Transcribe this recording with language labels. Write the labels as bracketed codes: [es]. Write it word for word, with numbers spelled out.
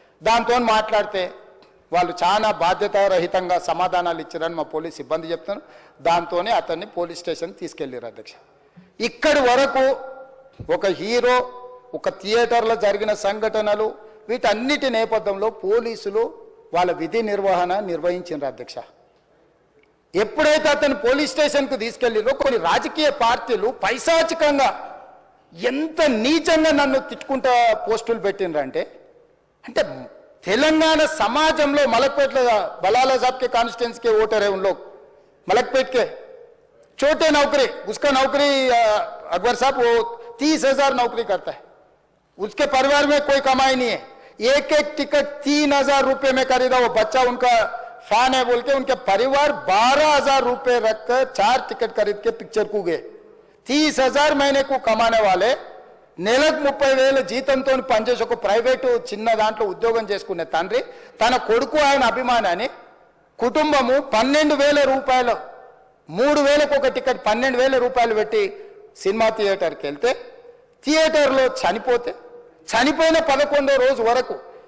[te] దాంతో మాట్లాడితే వాళ్ళు చాలా బాధ్యతారహితంగా సమాధానాలు ఇచ్చారని మా పోలీసు సిబ్బంది చెప్తున్నారు. దాంతోనే అతన్ని పోలీస్ స్టేషన్ తీసుకెళ్ళారు అధ్యక్ష. ఇక్కడి వరకు ఒక హీరో, ఒక థియేటర్లో జరిగిన సంఘటనలు, వీటన్నిటి నేపథ్యంలో పోలీసులు వాళ్ళ విధి నిర్వహణ నిర్వహించారు అధ్యక్ష. ఎప్పుడైతే అతను పోలీస్ స్టేషన్కు తీసుకెళ్ళిందో కొన్ని రాజకీయ పార్టీలు పైశాచికంగా ఎంత నీచంగా నన్ను తిట్టుకుంటా పోస్టులు పెట్టిండ్రంటే, అంటే తెలంగాణ సమాజంలో మలక్పేట్ల [hi] బలాల సాబ్కే కాన్స్టిట్యున్సీకే ఓటర్ హై, ఉంలో మలక్పేట్కే छोटे नौकरी, उसका नौकरी अकबर साहब वो तीस हजार नौकरी करता है, उसके परिवार में कोई कमाई नहीं है, एक एक टिकट तीन हजार रुपये में खरीदा, वो बच्चा उनका फैन है बोल के उनके परिवार बारह हजार रुपये रखकर चार टिकट खरीद के पिक्चर को गए. तीस हजार महीने को कमाने वाले [te] నెలకు ముప్పై వేల జీతంతో పనిచేసి ఒక ప్రైవేటు చిన్న దాంట్లో ఉద్యోగం చేసుకునే తండ్రి తన కొడుకు ఆయన అభిమానాన్ని కుటుంబము పన్నెండు వేల రూపాయలు మూడు వేలకు ఒక టికెట్ పన్నెండు వేల రూపాయలు పెట్టి సినిమా థియేటర్కి వెళ్తే థియేటర్లో చనిపోతే చనిపోయిన పదకొండో రోజు వరకు